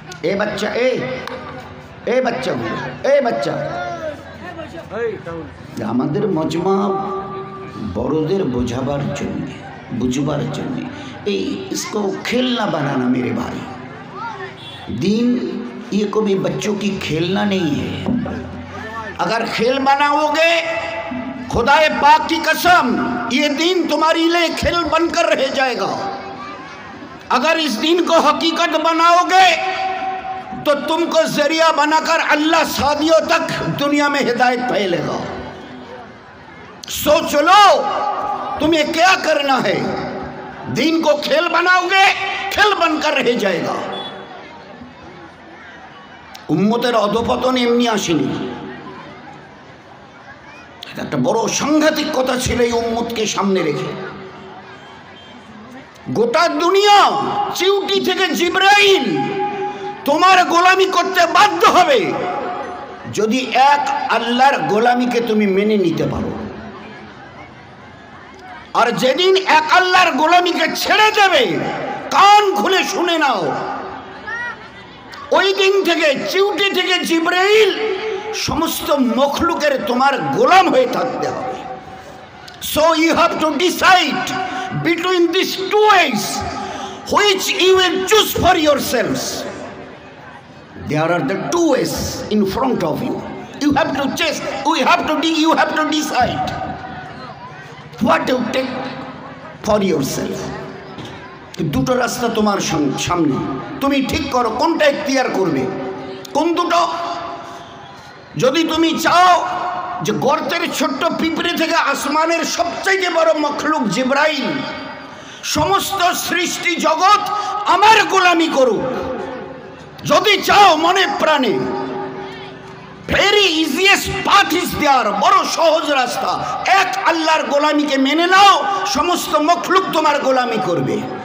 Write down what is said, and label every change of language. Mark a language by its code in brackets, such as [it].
[bn] এ বাচ্চা, এ বাচ্চাগুলো, এ বাচ্চা, আমাদের মজমা বড়দের বোঝাবার জন্যে, বুঝবার জন্যে, এই [hi] इसको खेलना बनाना मेरे भाई। दीन ये कभी बच्चों की खेलना नहीं है। अगर खेल बनाओगे, खुदाए पाक की कसम, ये दीन तुम्हारे लिए खेल बनकर रह जाएगा। अगर इस दीन को हकीकत बनाओगे तो तुमको जरिया बनाकर अल्लाह सादियों तक दुनिया में हिदायत फैलेगा। सोच लो तुम्हें क्या करना है। दीन को खेल बनाओगे, खेल बनकर रह जाएगा। [bn] উম্মতের অধপতন এমনি আসেনি, একটা বড় সাংঘাতিক কথা ছিল এই উম্মতকে সামনে রেখে। গোটা দুনিয়া চিউটি থেকে জিবরাইল তোমার গোলামি করতে বাধ্য হবে যদি এক আল্লাহর গোলামিকে তুমি মেনে নিতে পারো। আর যেদিন এক আল্লাহর গোলামিকে ছেড়ে দেবে, কান খুলে শুনে নাও, ওই দিন থেকে চিউটি থেকে জিবরাইল সমস্ত মখলুকের তোমার গোলাম হয়ে থাকতে হবে। [en] So you have to decide between this two ways which you will choose for yourselves. There are the two ways in front of you. You have to choose. You have to decide what you take for yourself. [bn] দুটো রাস্তা তোমার সামনে, তুমি ঠিক করো কোনটা ইখতিয়ার করবে। কোন দুটো? যদি তুমি চাও যে গর্তের ছোট্ট পিঁপড়ে থেকে আসমানের সবচেয়ে বড় মখলুক জিবরাইল সমস্ত সৃষ্টি জগৎ আমার গোলামি করুক, যদি চাও মনে প্রাণে, [en] very easiest path is there, [bn] বড় সহজ রাস্তা, এক আল্লাহর গোলামিকে মেনে নাও, সমস্ত মখলুক তোমার গোলামি করবে।